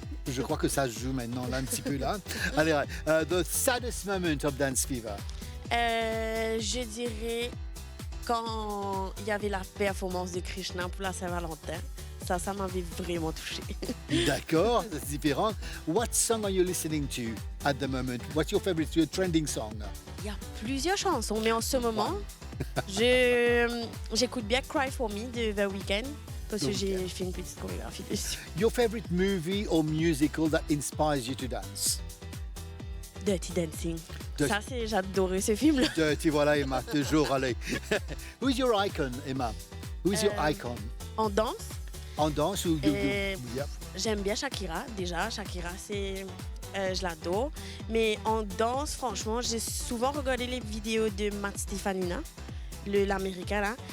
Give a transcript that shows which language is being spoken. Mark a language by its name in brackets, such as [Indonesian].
[French] Je crois que ça se joue maintenant, là, un petit peu là. Allez, [English] the saddest moment of Dance Fever. [French] Je dirais quand il y avait la performance de Krishna pour la Saint-Valentin. Ça m'avait vraiment touché. D'accord, c'est différent. [English] What song are you listening to at the moment? What's your favorite, your trending song? [French] Il y a plusieurs chansons, mais en ce moment, j'écoute bien Cry For Me de The Weeknd parce que j'ai fait une petite chorégraphie dessus. [English] Your favorite movie or musical that inspires you to dance? Dirty Dancing. Dirty- [French] Ça, j'adorais ce film-là. Dirty, voilà, Emma, toujours, allez. [English] Who's your icon, Emma? Who's your icon? [French] En danse, En danse ou... [English] Yeah. [French] J'aime bien Shakira, déjà. Shakira, je l'adore. Mais en danse, franchement, j'ai souvent regardé les vidéos de Matt Stefanina, l'américain là.